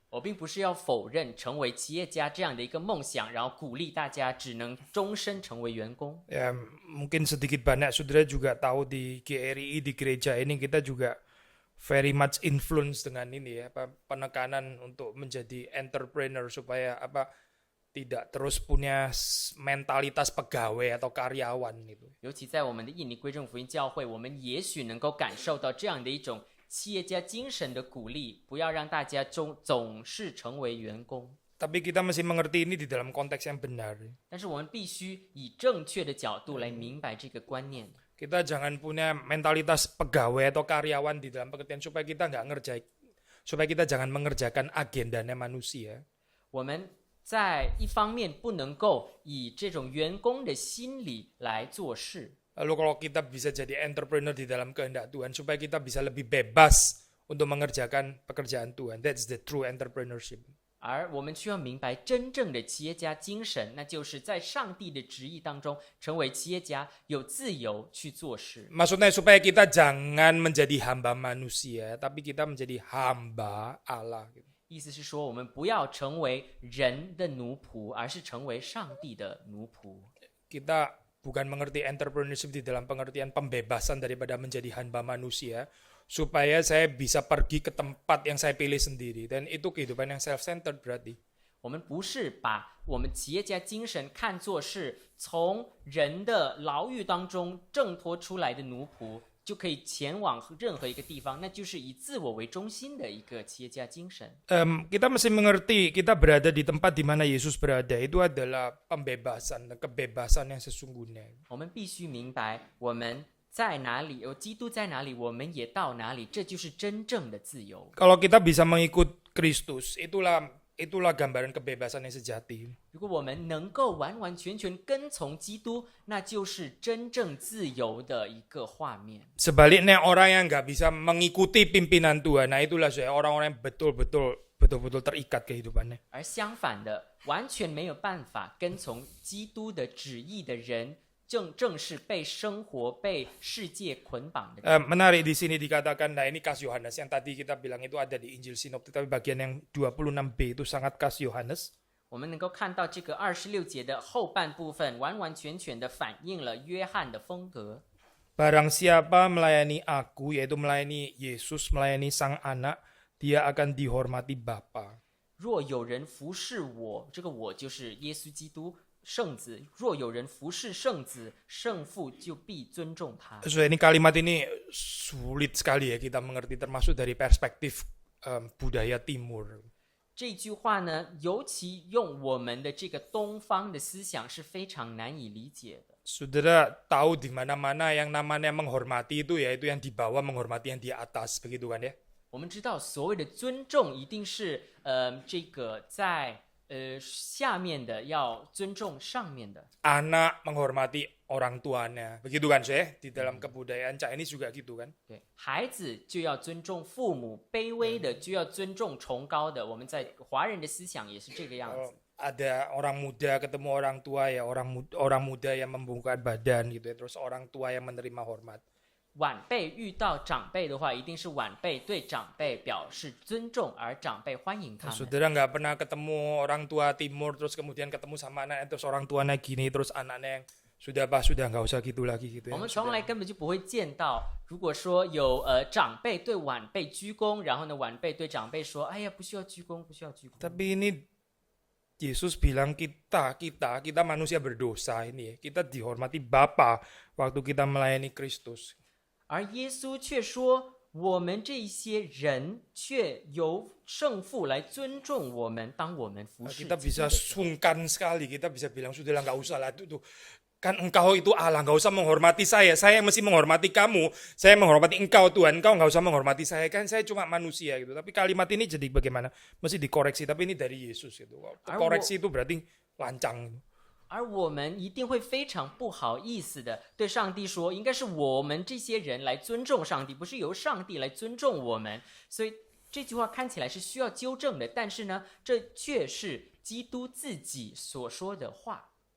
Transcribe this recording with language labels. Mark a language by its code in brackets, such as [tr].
[zh] 我并不是要否认成为企业家这样的一个梦想，然后鼓励大家只能终身成为员工。 [id] Ya mungkin sedikit banyak saudara juga tahu di GRI di gereja ini kita juga [en] very much influence [id] dengan ini ya, penekanan untuk menjadi entrepreneur supaya tidak terus punya mentalitas pegawai atau karyawan gitu. [zh] 尤其在我们的印尼归正福音教会，我们也许能够感受到这样的一种企业家精神的鼓励，不要让大家总是成为员工。 [id] Tapi kita mesti mengerti ini di dalam konteks yang benar. [zh] 但是我们必须以正确的角度来明白这个观念。 [id] Kita jangan punya mentalitas pegawai atau karyawan di dalam pengertian supaya kita jangan mengerjakan agendanya manusia. [zh] 我们在一方面不能够以这种员工的心理来做事。 [id] Lalu kalau kita bisa jadi entrepreneur di dalam kehendak Tuhan supaya kita bisa lebih bebas untuk mengerjakan pekerjaan Tuhan. [en] That's the true entrepreneurship. [zh] 而我们需要明白真正的企业家精神，那就是在上帝的旨意当中成为企业家，有自由去做事。 [id] Maksudnya supaya kita jangan menjadi hamba manusia, tapi kita menjadi hamba Allah. [zh] 意思是说，我们不要成为人的奴仆，而是成为上帝的奴仆。 [id] Kita bukan mengerti entrepreneurship di dalam pengertian pembebasan daripada menjadi hamba manusia, supaya saya bisa pergi ke tempat yang saya pilih sendiri. Dan itu kehidupan yang self-centered berarti. [zh] 我们不是把我们企业家精神看作是从人的牢狱当中挣脱出来的奴仆，就可以前往任何一个地方，那就是以自我为中心的一个企业家精神。 [id] Kita mesti mengerti kita berada di tempat di mana Yesus berada itu adalah pembebasan, kebebasan yang sesungguhnya. [zh] 我们必须明白我们在哪里，基督在哪里，我们也到哪里，这就是真正的自由。 [id] Kalau kita bisa mengikut Kristus, itulah gambaran kebebasan yang sejati. [zh] 如果我们能够完完全全跟从基督，那就是真正自由的一个画面。 [id] Sebaliknya orang yang nggak bisa mengikuti pimpinan Tuhan, nah itulah saya orang-orang yang betul-betul terikat kehidupannya. [zh] 而相反的，完全没有办法跟从基督的旨意的人，正是被生活、被世界捆绑的人。 [id] Menarik di sini dikatakan, nah ini khas Yohanes yang tadi kita bilang itu ada di Injil Sinoptik, tapi bagian yang 26b itu sangat khas Yohanes. [zh] 我们能够看到这个26节的后半部分，完完全全的反映了约翰的风格。 [id] Barang siapa melayani aku, yaitu melayani Yesus, melayani Sang Anak, dia akan dihormati Bapa. [zh] 若有人服侍我，这个我就是耶稣基督。圣子，若有人服侍圣子，圣父就必尊重他。 [id] So ini kalimat ini sulit sekali ya kita mengerti, termasuk dari perspektif budaya Timur. [zh] 这句话呢，尤其用我们的这个东方的思想是非常难以理解的。 [id] Saudara tahu di mana-mana yang namanya menghormati itu yaitu yang di bawah menghormati yang di atas, begitu kan ya? [zh] 我们知道所谓的尊重，一定是这个在下面的要尊重上面的。 [id] Anak menghormati orang tuanya. Begitu kan, Syekh? Di dalam kebudayaan Chinese juga gitu kan. [zh] 对，孩子就要尊重父母，卑微的就要尊重崇高的。我们在华人的思想也是这个样子。 [id] Ada orang muda ketemu orang tua ya, orang muda yang membungkuk badan gitu ya, terus orang tua yang menerima hormat. [zh] 晚辈遇到长辈的话，一定是晚辈对长辈表示尊重，而长辈欢迎他们。 [id] Saudara nggak pernah ketemu orang tua timur terus kemudian ketemu sama anaknya terus orang tuanya gini terus anaknya yang sudah nggak usah gitu lagi gitu [zh] 我 ya. 们从来根本就不会见到，如果说有长辈对晚辈鞠躬，然后呢晚辈对长辈说：“哎呀，不需要鞠躬，不需要鞠躬。” [id] Tapi ini Yesus bilang kita manusia berdosa ini ya. Kita dihormati Bapa waktu kita melayani Kristus. [zh] 而耶稣却说，我们这些人却由圣父来尊重我们，当我们服侍 [id] Kita [zh] 基督 [id] bisa [zh] 的时候。 [id] sungkan sekali, kita bisa bilang sudahlah nggak usah lah tuh. Kan engkau itu Allah, nggak usah menghormati saya mesti menghormati kamu, saya menghormati engkau Tuhan, engkau nggak usah menghormati saya, kan saya cuma manusia gitu. Tapi kalimat ini jadi bagaimana? Mesti dikoreksi, tapi ini dari Yesus gitu. Koreksi itu berarti lancang. [zh] 而我们一定会非常不好意思的对上帝说，应该是我们这些人来尊重上帝，不是由上帝来尊重我们。所以这句话看起来是需要纠正的，但是呢，这却是基督自己所说的话。